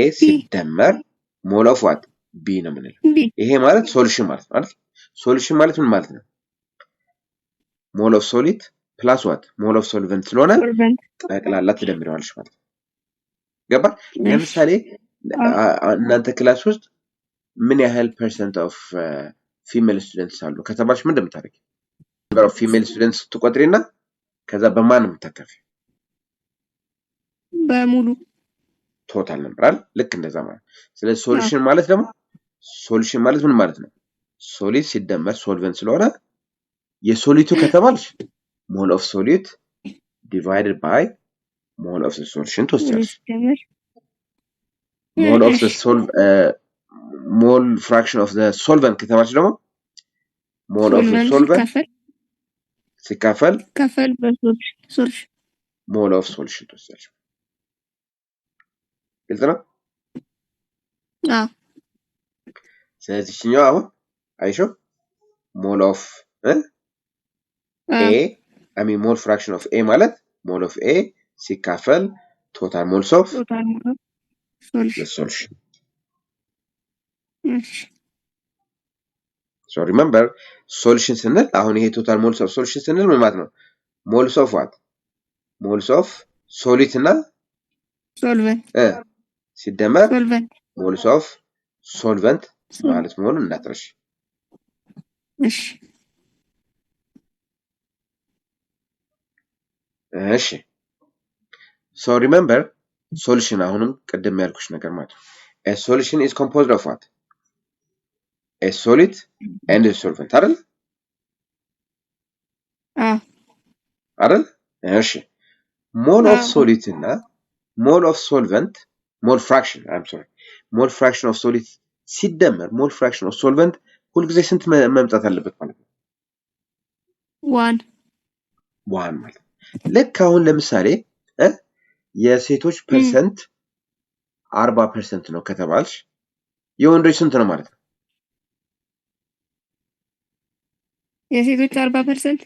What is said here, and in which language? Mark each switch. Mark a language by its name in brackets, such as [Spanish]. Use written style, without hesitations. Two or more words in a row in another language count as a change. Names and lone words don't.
[Amharic] ሲደመር [English] mole of what b [Amharic] ነው ምንለው ይሄ ማለት ሶሉሽን ማለት ነው አይደል ሶሉሽን ማለት ምን ማለት ነው [English] mole of solid plus what mole of solvent [Amharic] ስለሆነ ጠቅላላ ተደምረዋልሽ ማለት ነው ገባ ለምሳሌ እናንተ ክላስ ውስጥ ምን ያህል [English] percent of female students [Amharic] አሉ ከተባልሽ ምን እንደምታደርጊ [English] number of female students [Amharic] ትቆጥሪና ከዛ በማን ነው የምታከፊ በሙሉ ቶታል ነበር አይደል ልክ እንደዛ ማለት ስለዚህ ሶሉሽን ማለት ደግሞ ሶሉሽን ማለት ምን ማለት ነው ሶሊድ ሲደመር ሶልቨንት ስለሆነ የሶሊቱ ከተባልሽ [English] mole of solid divided by mole of the solution [Amharic] ትወስጃለሽ [English] mole of the mole fraction of the solvent [Amharic] ከተባልሽ ደግሞ [English] mole of the solvent [Amharic] ሲካፈል በሶሉሽን [English] mole of solution ትወስጃለሽ [Amharic] ግልጽ ነው ስለዚህ እኛው አሁን አይሾ [English] mole of a I mean mole fraction of a ማለት mole of a ሲካፈል total moles of the solution so remember solution [Amharic] ስንል አሁን ይሄ [English] total moles of solution [Amharic] ስንል ምን ማለት ነው [English] moles of what moles of solid እና solvent [Amharic] ሲደመር [English] moles of solvent [Amharic] ማለት መሆኑን እንዳትረሽ እሺ [English] እሺ so remember solution [Amharic] አሁንም ቀደም ያልኩሽ ነገር ማለት ነው [English] a solution is composed of what a solid and a solvent አይደል [Amharic] አይደል እሺ [English] mole of solid [Amharic] እና [English] mole of solvent mole fraction I'm sorry mole fraction of solid [Amharic] ሲደመር [English] mole fraction of solvent [Amharic] ሁሉ ጊዜ ስንት መምጣት አለበት ማለት ነው 1 ማለት ልክ አሁን ለምሳሌ የሴቶች ፐርሰንት 40% ነው ከተባልሽ የወንዶች ስንት ነው ማለት ነው የሴቶች 40%